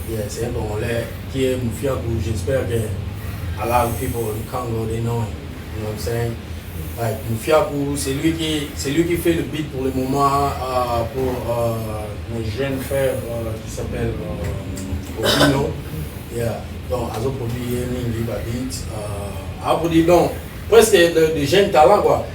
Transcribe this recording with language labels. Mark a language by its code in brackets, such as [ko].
[fr] Yeah, c'est un Congolais qui est Moufiakou. J'espère que [en] a lot of people in Congo, they know him. You know what I'm saying? [fr] Like, Moufiakou, c'est lui qui fait le beat pour le moment pour mon jeune frère qui s'appelle Obino. Yeah. Donc, Azo produit Ningi Babit. A produit donc presque de jeunes talents quoi.